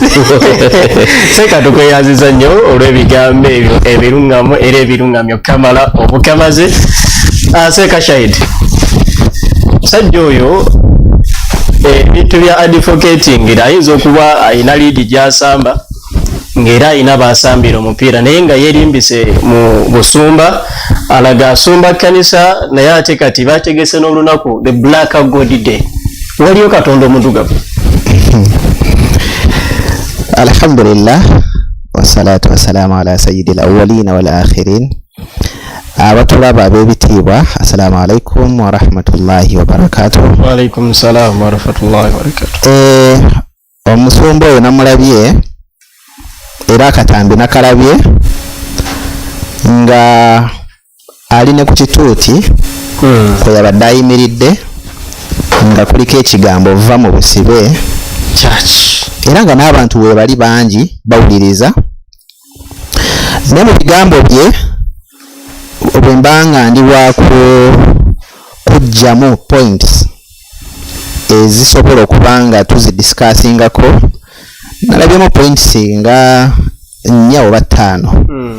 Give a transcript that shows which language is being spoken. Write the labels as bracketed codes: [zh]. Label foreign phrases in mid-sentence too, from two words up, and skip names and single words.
[lg] seka tukweyaziza nnyo olw'ebigambo ebyo ebiruŋŋamu era ebiruŋŋamyo kamala obukamaze Seka Shahid sajja oyo ebintu bya advocating era ayinza okuba ayina liidi gy'asamba ng'era ayina baasambira omupiira naye nga yeerimbise mu busumba alaga asumba kkanisa naye ate kati bategese n'olunaku [en] the Black God Day [lg] waliyo katonda omuddugavu. [ar] الحمد لله والصلاة والسلام على سيد الأولين والآخرين. [lg] Abatulaba ab'ebitiibwa [ar] السلام عليكم ورحمة الله وبركاته. وعليكم السلام ورحمة الله وبركاته. [lg] Omusumba oyo namulabye era akatambi nakalabye nga ali ne ku kituuti kwe yabadde ayimiridde nga kuliko ekigambo va mu busibe era nga n'abantu we bali bangi bawuliriza ne mu bigambo bye bwe mbanga ndi wa kujjamu points ezisobola okuba nga tuzidiscussingako nalabyemu points nga 4 oba 5.